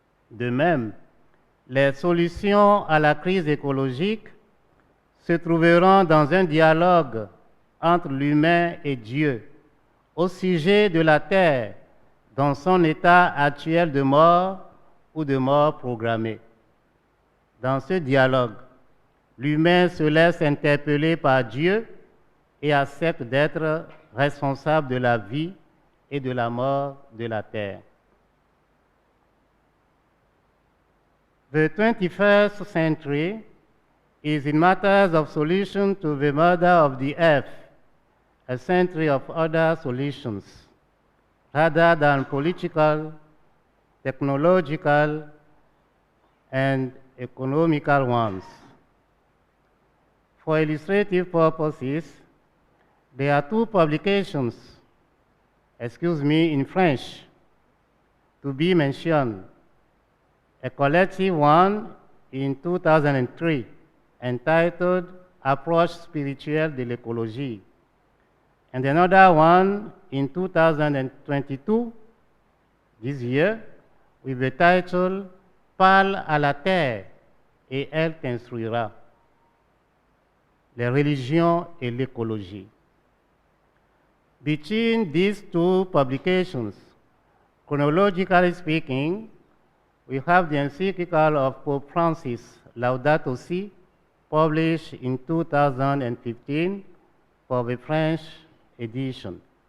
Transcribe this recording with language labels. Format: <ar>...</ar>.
<fr>De même, les solutions à la crise écologique se trouveront dans un dialogue entre l'humain et Dieu au sujet de la terre dans son état actuel de mort ou de mort programmée. Dans ce dialogue, l'humain se laisse interpeller par Dieu et accepte d'être responsable de la vie et de la mort de la terre.</fr> <en>The 21st century is in matters of solution to the murder of the earth, a century of other solutions, rather than political, technological, and economical ones. For illustrative purposes, there are 2 publications, in French, to be mentioned. A collective one in 2003 entitled Approche spirituelle de l'écologie, and another one in 2022, this year with the title Parle à la terre et elle t'instruira.</en> <fr>Les religions et l'écologie.</fr> <en>Between these two publications, chronologically speaking, we have the encyclical of Pope Francis, Laudato Si, published in 2015 for the French edition.</en>